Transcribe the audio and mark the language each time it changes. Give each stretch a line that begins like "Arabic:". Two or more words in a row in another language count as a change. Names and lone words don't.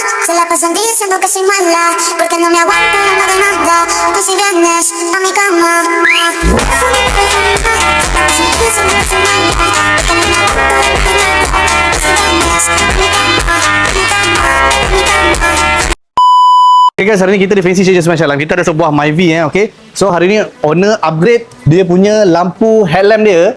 Spanish: Se la pasan diciendo que soy mala, porque no me aguanto nada de nada. Pues si vienes a mi cama,
English: Okay guys,
Malay: hari ni kita di Fancy Changes Smash Alarm. Kita ada sebuah Myvi okay. So hari ni owner upgrade dia punya lampu headlamp dia.